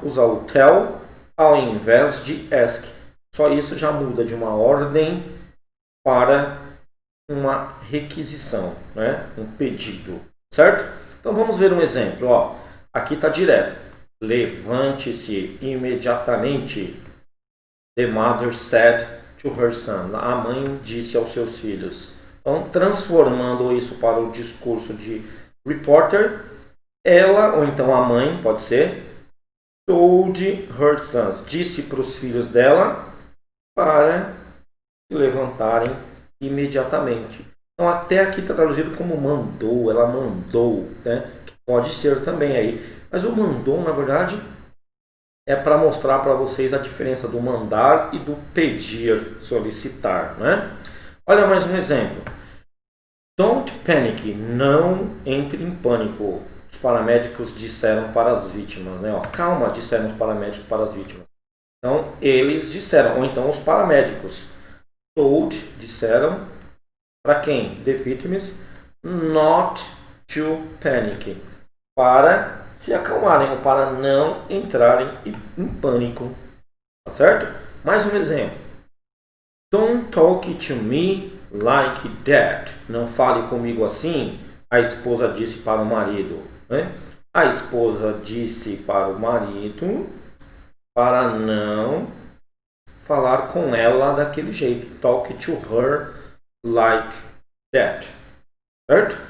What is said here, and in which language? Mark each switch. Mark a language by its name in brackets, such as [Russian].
[Portuguese] Usa o tell ao invés de ask. Só isso já muda de uma ordem para uma requisição, né? Um pedido, certo? Então vamos ver um exemplo. Ó. Aqui está direto. Levante-se imediatamente. [English] The mother said to her son. [Portuguese] A mãe disse aos seus filhos. Então, transformando isso para o discurso de reporter, ela, ou então a mãe, pode ser, [English] told her sons. [Portuguese] Disse para os filhos dela para se levantarem imediatamente. Então até aqui está traduzido como mandou, ela mandou, né? Que pode ser também aí. Mas o mandou, na verdade, é para mostrar para vocês a diferença do mandar e do pedir, solicitar, né? Olha mais um exemplo. [English] Don't panic, [Portuguese] não entre em pânico. Os paramédicos disseram para as vítimas, né? Ó, calma, disseram os paramédicos para as vítimas. Então, eles disseram, ou então os paramédicos. Told, disseram, para quem? [English] The victims, not to panic. [Portuguese] Para se acalmarem, ou para não entrarem em pânico. Tá certo? Mais um exemplo. [English] Don't talk to me like that. [Portuguese] Não fale comigo assim, a esposa disse para o marido. Né? A esposa disse para o marido para não falar com ela daquele jeito. [English] Talk to her like that. Certo?